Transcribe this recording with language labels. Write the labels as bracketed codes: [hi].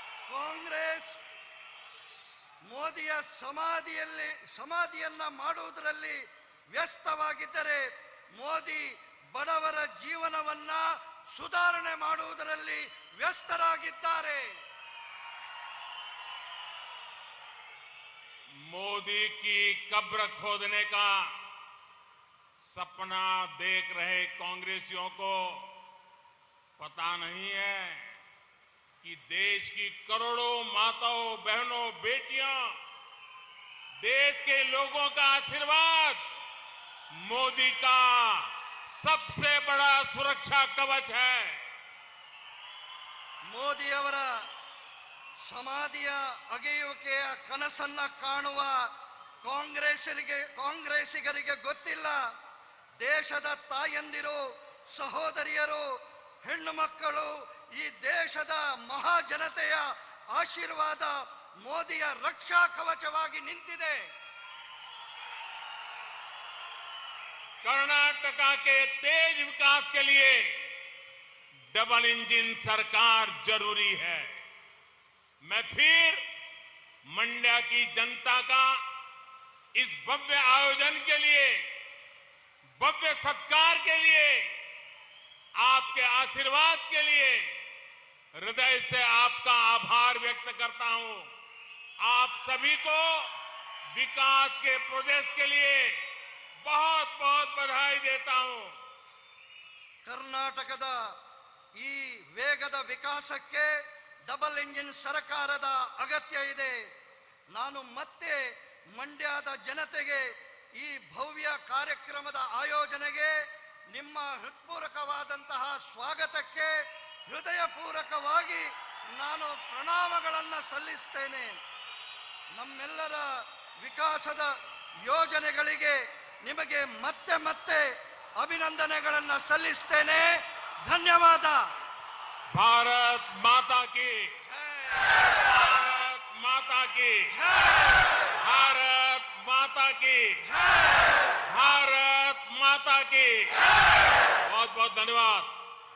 [kn] ಕಾಂಗ್ರೆಸ್ ಮೋದಿಯ ಸಮಾಧಿಯನ್ನ ಮಾಡುವುದರಲ್ಲಿ ವ್ಯಸ್ತವಾಗಿದ್ದರೆ ಮೋದಿ ಬಡವರ ಜೀವನವನ್ನ ಸುಧಾರಣೆ ಮಾಡುವುದರಲ್ಲಿ ವ್ಯಸ್ತರಾಗಿದ್ದಾರೆ. [hi] मोदी की कब्र खोदने का सपना देख रहे कांग्रेसियों को पता नहीं है कि देश की करोड़ों माताओं बहनों बेटियां, देश के लोगों का आशीर्वाद मोदी का सबसे बड़ा सुरक्षा कवच है. [kn] ಮೋದಿ ಅವರ ಸಮಾಧಿಯ ಅಗೆಯುವಿಕೆಯ ಕನಸನ್ನ ಕಾಣುವ ಕಾಂಗ್ರೆಸ್ಸಿಗರಿಗೆ ಗೊತ್ತಿಲ್ಲ, ದೇಶದ ತಾಯಂದಿರು, ಸಹೋದರಿಯರು, ಹೆಣ್ಣು ಮಕ್ಕಳು, ಈ ದೇಶದ ಮಹಾಜನತೆಯ ಆಶೀರ್ವಾದ ಮೋದಿಯ ರಕ್ಷಾ ಕವಚವಾಗಿ ನಿಂತಿದೆ. [hi] कर्नाटका के तेज विकास के लिए डबल इंजन सरकार जरूरी है. मैं फिर मंड्या की जनता का इस भव्य आयोजन के लिए, भव्य सत्कार के लिए, आपके आशीर्वाद के लिए हृदय से आपका आभार व्यक्त करता हूं. आप सभी को विकास के प्रोजेक्ट के लिए बहुत बहुत बधाई देता हूं. [kn] ಕರ್ನಾಟಕದ ಈ ವೇಗದ ವಿಕಾಸಕ್ಕೆ ಡಬಲ್ ಇಂಜಿನ್ ಸರ್ಕಾರದ ಅಗತ್ಯ ಇದೆ. ನಾನು ಮತ್ತೆ ಮಂಡ್ಯದ ಜನತೆಗೆ ಈ ಭವ್ಯ ಕಾರ್ಯಕ್ರಮದ ಆಯೋಜನೆಗೆ ನಿಮ್ಮ ಹೃತ್ಪೂರ್ವಕವಾದಂತಹ ಸ್ವಾಗತಕ್ಕೆ ಹೃದಯಪೂರ್ವಕವಾಗಿ ನಾನು ಪ್ರಣಾಮಗಳನ್ನು ಸಲ್ಲಿಸ್ತೇನೆ. ನಮ್ಮೆಲ್ಲರ ವಿಕಾಸದ ಯೋಜನೆಗಳಿಗೆ ನಿಮಗೆ ಮತ್ತೆ ಮತ್ತೆ ಅಭಿನಂದನೆಗಳನ್ನು ಸಲ್ಲಿಸ್ತೇನೆ. ಧನ್ಯವಾದ. [hi] भारत माता की भारत माता की भारत माता की भारत माता की बहुत बहुत धन्यवाद.